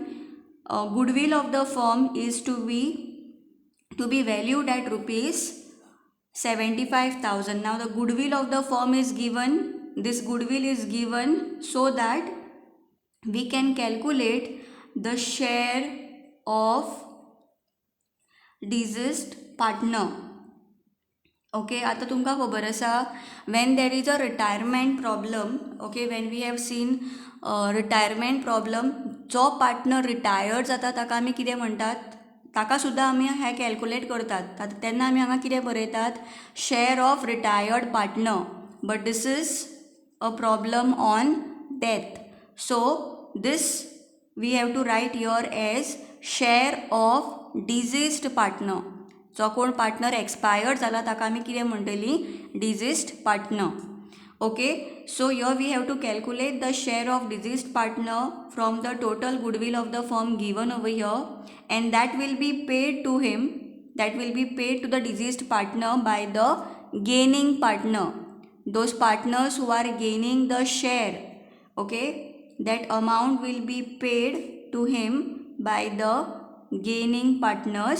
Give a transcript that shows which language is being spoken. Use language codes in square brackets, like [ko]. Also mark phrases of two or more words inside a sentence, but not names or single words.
[en] Goodwill of the firm is to be valued at rupees 75,000. Now the goodwill of the firm is given. This goodwill is given so that we can calculate the share of deceased partner. Okay, [kok] आता तुमका खबर आसा [en] when there is a retirement problem, okay, when we have seen retirement problem, [kok] जो पार्टनर रिटायर्ड जाता ताका आमी कितें म्हणटात, ताका सुद्दां आमी हे कॅल्कुलेट करतात. तेन्ना आमी हांगा कितें बरयतात, [en] share of retired partner. But this is a problem on death, so this we have to write your as share of deceased partner. [kok] जो कोण पार्टनर एक्सपायर्ड जाला ताका आमी कितें म्हणटली, [en] deceased partner. Okay, so here we have to calculate the share of deceased partner from the total goodwill of the firm given over here, and that will be paid to him, that will be paid to the deceased partner by the gaining partner. Those partners who are gaining the share, okay, that amount will be paid to him by the gaining partners.